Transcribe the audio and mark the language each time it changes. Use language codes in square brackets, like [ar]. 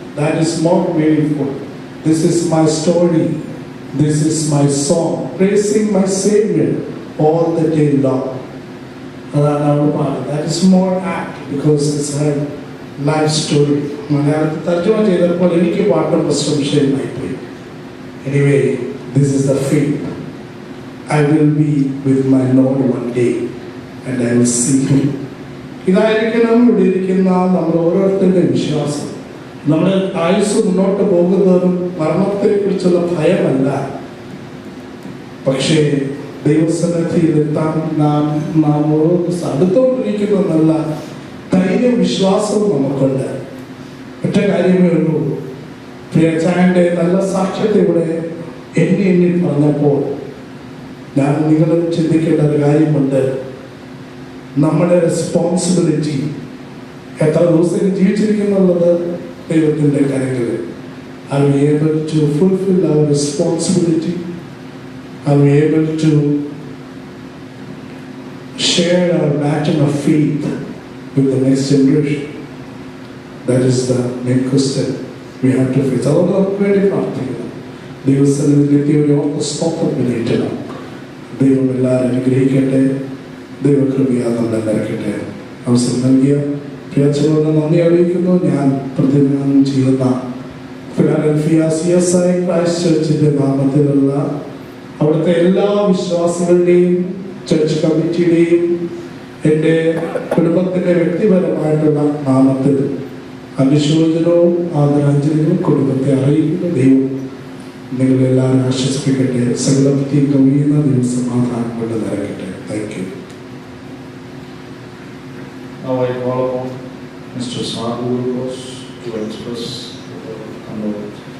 [en] That is more meaningful. This is my story. This is my song, praising my Savior all the day long. [ml] അതാണ് അവൾ പാടുന്നത്. [en] That is more apt because it's her life story. [ml] മലയാളത്തിൽ തർജ്ജമ ചെയ്തപ്പോൾ എനിക്ക് പാട്ടും പ്രശംസയുമായി പോയി. [en] Anyway, this is the faith. I will be with my Lord one day and I will see him. [ml] ഇതായിരിക്കണം ഇവിടെ ഇരിക്കുന്ന നമ്മൾ ഓരോരുത്തരുടെ വിശ്വാസം. നമ്മുടെ ആയുസ് മുന്നോട്ട് പോകുന്നതും മരണത്തെക്കുറിച്ചുള്ള ഭയമല്ല, പക്ഷേ ദൈവസന്നിധിയിൽ എത്താൻ നാം ഓരോ അടുത്തോണ്ടിരിക്കുന്നതെന്നല്ല ധൈര്യം വിശ്വാസവും നമുക്കുണ്ട്. ഒറ്റ കാര്യമേ ഉള്ളൂ, പ്രിയച്ചായൻ്റെ നല്ല സാക്ഷ്യത്തെ ഇവിടെ എണ്ണി പറഞ്ഞപ്പോൾ ഞാൻ നിങ്ങളും ചിന്തിക്കേണ്ട ഒരു കാര്യമുണ്ട്. നമ്മുടെ റെസ്പോൺസിബിലിറ്റി എത്ര ദിവസം ജീവിച്ചിരിക്കുന്നുള്ളത് ദൈവത്തിൻ്റെ കാര്യങ്ങളിൽ. [en] Are we able to fulfill our responsibility? Are we able to share our baton of faith with the next generation? That is the main question we have to face. [ml] അതുകൊണ്ട് നമുക്ക് വേണ്ടി പ്രാർത്ഥിക്കണം. ദൈവസന്നിധിയിലേക്ക് ഒരു ഓർത്ത സ്തോത്രം വിളിക്കണം. ദൈവം എല്ലാവരും അനുഗ്രഹിക്കട്ടെ. ദൈവകൃപയാൽ നമ്മളെ നിറയ്ക്കട്ടെ. അവസരം നൽകിയ പ്രിയച്ചനോട് നന്ദി അറിയിക്കുന്നു. ഞാൻ പ്രതിനിധാനം ചെയ്യുന്ന ഫിലാഡൽഫിയ CSI ക്രൈസ്റ്റ് ചർച്ചിന്റെ നാമത്തിലുള്ള അവിടുത്തെ എല്ലാ വിശ്വാസികളുടെയും ചർച്ച് കമ്മിറ്റിയുടെയും എൻ്റെ കുടുംബത്തിൻ്റെ വ്യക്തിപരമായിട്ടുള്ള നാമത്തിൽ അനുശോചനവും ആദരാഞ്ജലികളും കുടുംബത്തെ അറിയിക്കുന്ന ദൈവം നിങ്ങളെല്ലാവരും ആശ്വസിപ്പിക്കട്ടെ. സകലത്തിൽ കവിയുന്ന ദൈവസമാധാനം കൊണ്ട് നിറയ്ക്കട്ടെ. [en] Thank you. Now I call upon Mr. Sadhu to express the condolence.